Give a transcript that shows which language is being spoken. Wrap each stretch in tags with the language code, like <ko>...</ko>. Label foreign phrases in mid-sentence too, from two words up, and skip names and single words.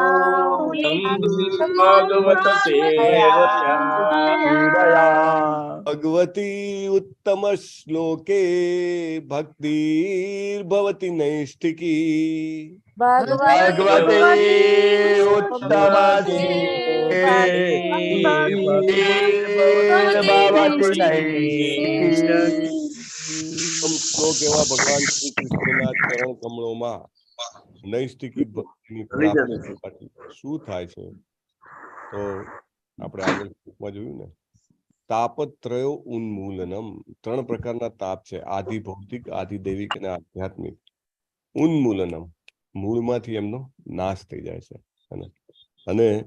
<sa>भागवत सेवया भगवती उत्तम श्लोके भक्तिर्भवति नैष्ठिकी भगवते उत्तम</sa> <gu>શ્લોક એવા ભગવાન શ્રી કૃષ્ણના ચરણ કમળોમાં નૈષ્ઠિકી ભક્તિની પ્રાપ્તિ થવાથી શું થાય છે તો આપણે આગળ શ્લોકમાં જોયું ને</gu> <sa>तापत्रयो उन्मूलनम्</sa> <gu>ત્રણ પ્રકારના તાપ છે આધિ ભૌતિક આધિ દૈવિક અને આધ્યાત્મિક ઉન્મૂલનમ મૂળમાંથી એમનો નાશ થઈ જાય છે અને</gu>